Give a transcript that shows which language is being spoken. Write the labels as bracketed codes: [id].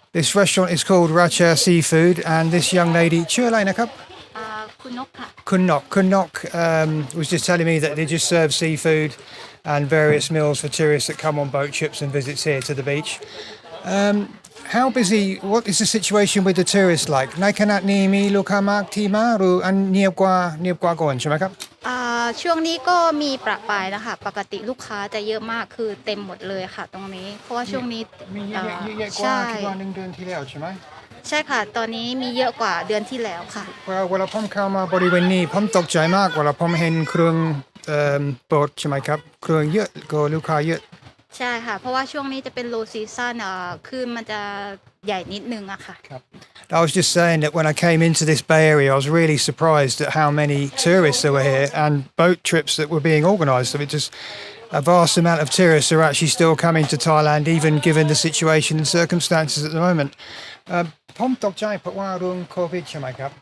[en] This restaurant is called Racha Seafood, and this young lady, Chirlena Cup. [th] คุณนกค่ะ [en] Kunok was just telling me that they just serve seafood and various meals for tourists that come on boat trips and visits here to the beach. How busy, what is the situation with the tourists like? [th] ในขณะนี้มีลูกค้ามากที่มาหรืออันเงียบกว่าก่อนใช่ไหมครับ ช่วงนี้ก็มีประปรายนะคะปกติลูกค้าจะเยอะมากคือเต็มหมดเลยค่ะตรงนี้เพราะว่าช่วงนี้ มีเยอะกว่าคิดว่า1 เดือนที่แล้วใช่ไหม ใช่ค่ะตอนนี้มีเยอะกว่าเดือนที่แล้วค่ะ เวลาผมเข้ามาบริเวณนี้ผมตกใจมากเวลาผมเห็นเครื่องโบ๊ทใช่ไหมครับเครื่องเยอะก็ลูกค้าเยอะ ใช่ค่ะเพราะว่าช่วงนี้จะเป็น low season คลื่นมันจะใหญ่นิดนึงอะค่ะ [en] I was just saying that when I came into this Bay Area, I was really surprised at how many tourists there were here and boat trips that were being organised. So it just a vast amount of tourists are actually still coming to Thailand, even given the situation and circumstances at the moment. [th] ผมตกใจเพราะว่าเรื่องโควิดใช่ไหมครับ